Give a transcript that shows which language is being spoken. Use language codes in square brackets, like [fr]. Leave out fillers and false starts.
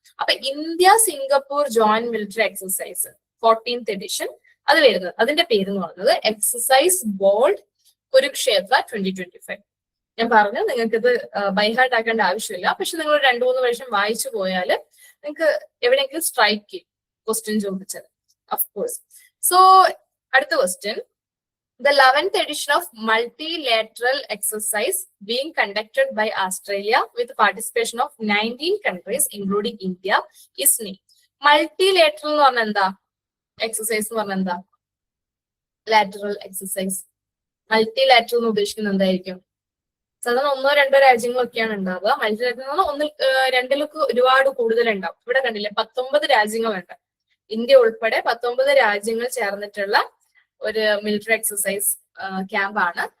[ml] അപ്പൊ India Singapore joint military exercise 14th edition അത് വരുന്നത്, അതിന്റെ പേര് എന്ന് പറയുന്നത് എക്സസൈസ് ബോൾഡ് കുരുക്ഷേത്ര 2025. ഞാൻ പറഞ്ഞു നിങ്ങൾക്ക് ഇത് ബൈഹാർട്ട് ആക്കേണ്ട ആവശ്യമില്ല, പക്ഷെ നിങ്ങൾ 2-3 വർഷം വായിച്ചു പോയാൽ നിങ്ങൾക്ക് എവിടെയെങ്കിലും സ്ട്രൈക്ക് ചെയ്യും ക്വസ്റ്റ്യൻ ചോദിച്ചത്, ഓഫ് കോഴ്സ്. [en] So അടുത്ത question, the 11th edition of multilateral exercise being conducted by Australia with participation of 19 countries including India is named. [ml] Multilateral എന്ന് പറഞ്ഞാൽ എന്താ? എക്സസൈസ് എന്ന് പറഞ്ഞാൽ എന്താ? Lateral exercise. മൾട്ടിലാറ്ററൽ എന്ന് ഉദ്ദേശിക്കുന്നത് എന്തായിരിക്കും? സാധാരണ 1-2 രാജ്യങ്ങളൊക്കെയാണ് ഉണ്ടാവുക. മൾട്ടിലാറ്ററൽ എന്ന് പറഞ്ഞാൽ 2-ലൊക്കെ ഒരുപാട് കൂടുതൽ ഉണ്ടാവും. ഇവിടെ കണ്ടില്ലേ 19 രാജ്യങ്ങളുണ്ട്. ഇന്ത്യ ഉൾപ്പെടെ 19 രാജ്യങ്ങൾ ചേർന്നിട്ടുള്ള ഒരു മിലിറ്ററി എക്സസൈസ് ക്യാമ്പാണ്.